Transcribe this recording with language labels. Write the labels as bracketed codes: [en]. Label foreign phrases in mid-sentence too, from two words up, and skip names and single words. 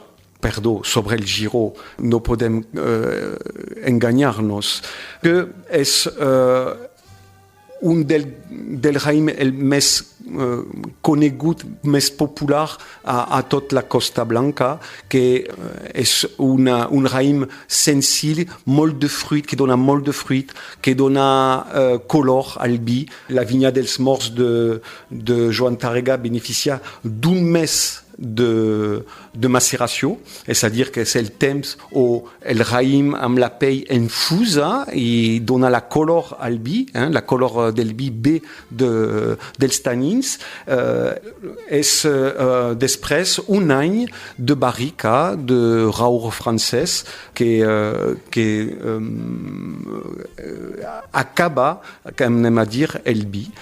[ca] Perdó, sobre el Giro, no podem enganyar-nos, que és un del raïm el més conegut, més popular a tot la Costa Blanca, que és un raïm senzill, molt de fruit, que dona molt de fruit, que dona color al vi. La vinya dels morts de Joan Tàrrega beneficia d'un mes de macération, [fr] c'est-à-dire que c'est le temps où [ca] el raïm amb la pell infusa i dona la color al vi, la color del vi bé dels tannins. És després un any de barrica de raur francès que acaba, com anem a dir, el vi.